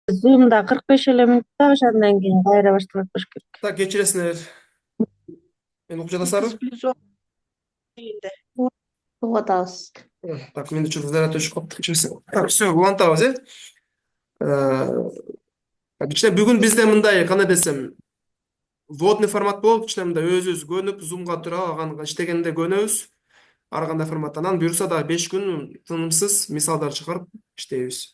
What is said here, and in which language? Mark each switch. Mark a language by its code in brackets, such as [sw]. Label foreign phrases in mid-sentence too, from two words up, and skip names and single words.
[ky] Zoom'da 45 эле мүнөттө ошондон кийин кайра башталат болуш керек. Так, кечиресиңер. Мен угуп жатасыздарбы? Угуп атабыз. Так, мен что-то заряд өчүп калыптыр, кечиресиң. [ru] Так, все, [ky] улантабыз, кичине бүгүн бизде мындай, кандай десем, [ru] вводный формат [ky] болуп, кичине мындай өзүбүз көнүп, зумга туруп алган иштегенде көнөбүз. Ар кандай формат. Анан буюрса дагы 5 күн тынымсыз мисалдар чыгарып иштейбиз.